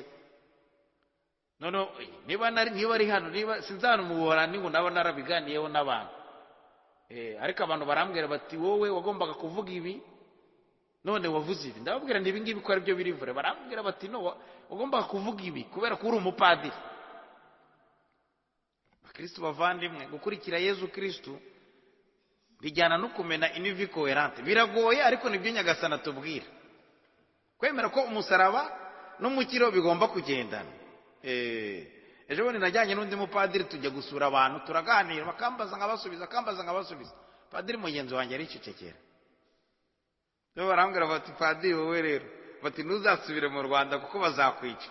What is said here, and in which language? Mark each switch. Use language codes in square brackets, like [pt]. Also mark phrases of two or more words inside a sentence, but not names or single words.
[rw] Nono niba ari hano, niba sinzana mu Buholandi ngo naba narabiganiyeho n'abantu, ariko abantu barambwira bati wowe wagombaga kuvuga ibi none wavuze ibi. Ndababwira nti ibi ngibi ko ari byo biri vure. Barambwira bati no, wagombaga kuvuga ibi kubera ko uri umupadiri. Bakristo bavandimwe, gukurikira Yesu Kristo bijyana no kumena [fr] une vie cohérente. [rw] Biragoye ariko nibyo Nyagasana tubwira. Kwemera ko umusaraba n'umukiro bigomba kugendana. Ejo bundi najyanye n'undi mupadiri tujya gusura abantu, turaganira, bakambaza nkabasubiza. Padiri mugenzi wanjye aricecekera. Rero barambwira bati padiri wowe rero bati ntuzasubire mu Rwanda kuko bazakwica.